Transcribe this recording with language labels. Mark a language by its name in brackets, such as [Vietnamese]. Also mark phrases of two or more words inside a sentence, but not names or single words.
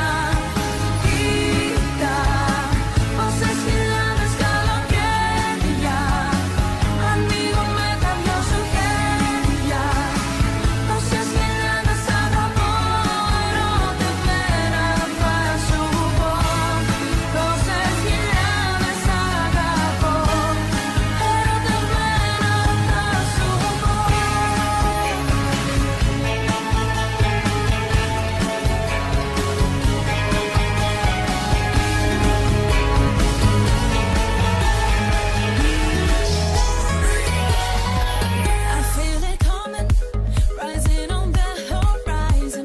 [Greek] Κοίτα πόσες χιλιάδες καλοκαίρια ανοίγω με τα δυο σου χέρια. Πόσες χιλιάδες αγαπώ, ερωτευμένα θα σου πω. Πόσες χιλιάδες αγαπώ, ερωτευμένα θα σου πω. [English] I feel it coming, rising on the horizon.